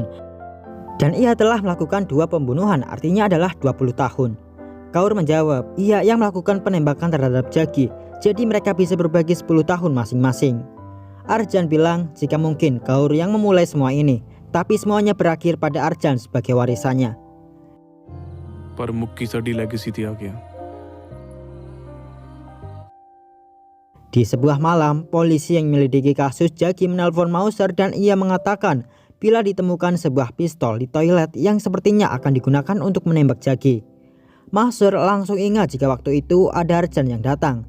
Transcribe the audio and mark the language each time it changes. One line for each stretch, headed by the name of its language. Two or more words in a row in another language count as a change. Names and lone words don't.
Indonesian: Dan ia telah melakukan 2 pembunuhan, artinya adalah 20 tahun. Kaur menjawab, ia yang melakukan penembakan terhadap Jagi, jadi mereka bisa berbagi 10 tahun masing-masing. Arjan bilang jika mungkin Kaur yang memulai semua ini, tapi semuanya berakhir pada Arjan sebagai warisannya.
Punjabi: ਪਰ ਮੁੱਕੀ ਸਾਡੀ ਲੈਗਸੀ ਤੇ ਆ ਗਿਆ
Indonesian: Di sebuah malam, polisi yang menyelidiki kasus Jagi menelpon Mauser dan ia mengatakan bila ditemukan sebuah pistol di toilet yang sepertinya akan digunakan untuk menembak Jagi. Mauser langsung ingat jika waktu itu ada Arjan yang datang.